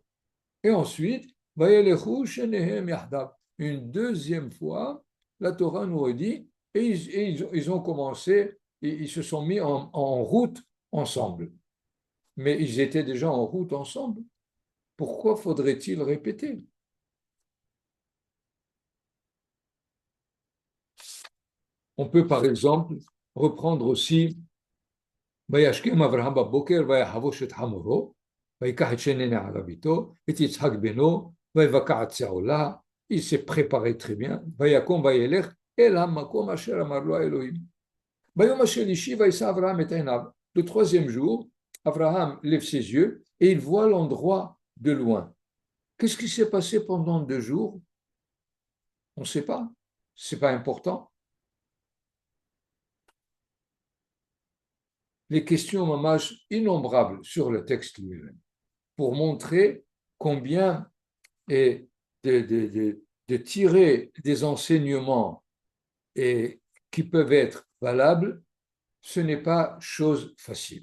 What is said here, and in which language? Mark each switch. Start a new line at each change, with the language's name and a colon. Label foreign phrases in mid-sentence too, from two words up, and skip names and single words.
French: Et ensuite, une deuxième fois, la Torah nous dit, et ils ont commencé, ils se sont mis en route ensemble. Mais ils étaient déjà en route ensemble. Pourquoi faudrait-il répéter? On peut par exemple reprendre aussi
Hebrew: וישכם אברהם בבוקר ויחבוש את חמורו, ויקח את שני נעריו איתו, את יצחק בנו, ויבקע את שעולה,
French: il s'est préparé très bien,
Hebrew: ויקום וילך אל המקום אשר אמר לו האלוהים. ביום השלישי וישא אברהם את עיניו.
French: Le 3e jour, Abraham lève ses yeux et il voit l'endroit de loin. Qu'est-ce qui s'est passé pendant 2 jours? On ne sait pas. Ce n'est pas important. Les questions mamash innombrables sur le texte lui-même pour montrer combien de tirer des enseignements et qui peuvent être valables, ce n'est pas chose facile.